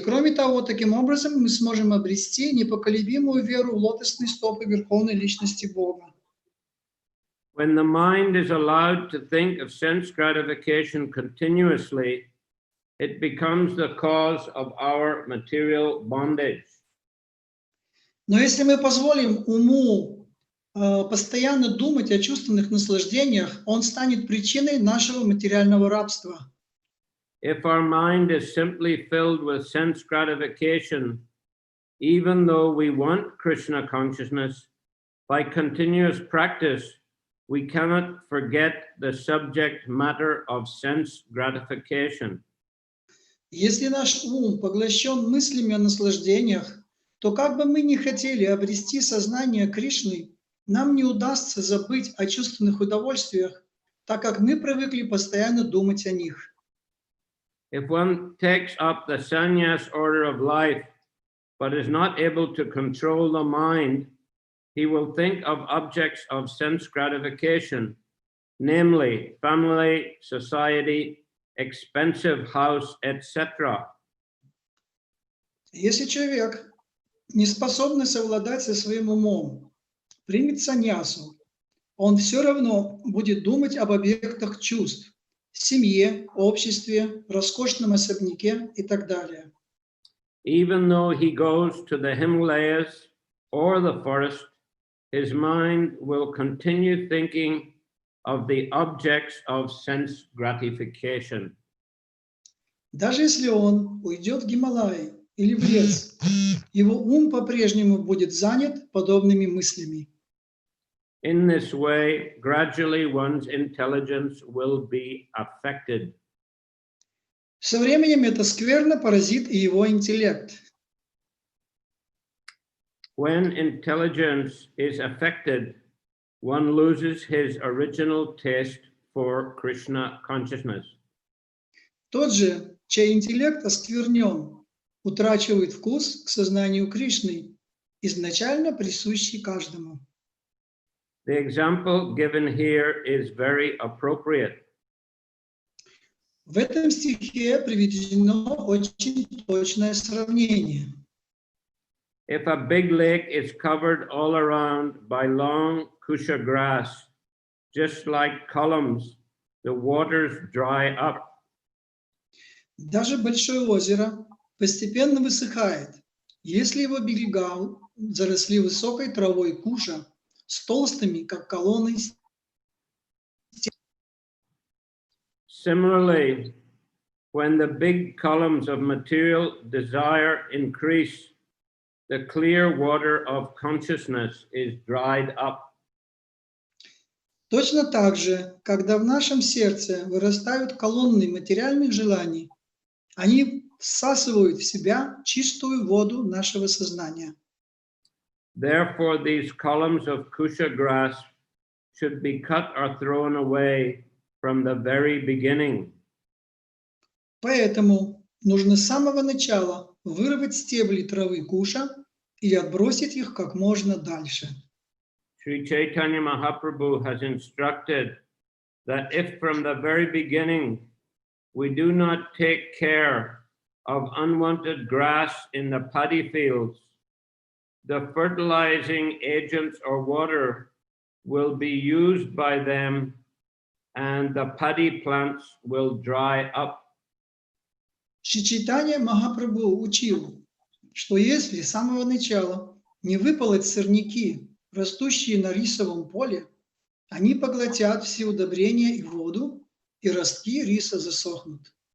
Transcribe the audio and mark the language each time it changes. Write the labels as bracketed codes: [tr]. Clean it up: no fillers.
[ru] Кроме того, таким образом мы сможем обрести непоколебимую веру в лотосные стопы Верховной Личности Бога. [en] When the mind is allowed to think of sense gratification continuously, it becomes the cause of our material bondage. [ru] Но если мы позволим уму постоянно думать о чувственных наслаждениях, он станет причиной нашего материального рабства. [en] If our mind is simply filled with sense gratification, even though we want Krishna consciousness, by continuous practice, we cannot forget the subject matter of sense gratification. [ru] Если наш ум поглощен мыслями о наслаждениях, то как бы мы ни хотели обрести сознание Кришны, нам не удастся забыть о чувственных удовольствиях, так как мы привыкли постоянно думать о них. [en] If one takes up the sannyas order of life, but is not able to control the mind, he will think of objects of sense gratification, namely family, society, expensive house, etc. [ru] Если человек, не способный совладать со своим умом, примет саньясу, он все равно будет думать об объектах чувств, семье, обществе, роскошном особняке и так далее. [en] Even though he goes to the Himalayas or the forest, his mind will continue thinking of the objects of sense gratification. [ru] Даже если он уйдет в Гималаи или в лес, его ум по-прежнему будет занят подобными мыслями. [en] In this way, gradually one's intelligence will be affected. [ru] Со временем это скверно поразит и его интеллект. [en] When intelligence is affected, one loses his original taste for Krishna consciousness. [ru] Тот же, чей интеллект осквернен, утрачивает вкус к сознанию Кришны, изначально присущий каждому. [en] The example given here is very appropriate. [ru] В этом стихе приведено очень точное сравнение. [en] If a big lake is covered all around by long kusha grass, just like columns, the waters dry up [ru] Даже большое озеро постепенно высыхает, если его берега заросли высокой травой куша с толстыми, как колонны. [en] Similarly, when the big columns of material desire increase, the clear water of consciousness is dried up. [ru] Точно так же, когда в нашем сердце вырастают колонны материальных желаний, они всасывают в себя чистую воду нашего сознания. [en] Therefore, these columns of kusha grass should be cut or thrown away from the very beginning. [ru] Поэтому нужно с самого начала вырвать стебли травы куша и отбросить их как можно дальше. [en] Sri Chaitanya Mahaprabhu has instructed that if from the very beginning we do not take care of unwanted grass in the paddy fields, the fertilizing agents or water will be used by them and the paddy plants will dry up. [ru] Шри Чайтанья Махапрабху учил, что если с самого начала не выполоть сорняки, растущие на рисовом поле, они поглотят все удобрения и воду, и ростки риса засохнут.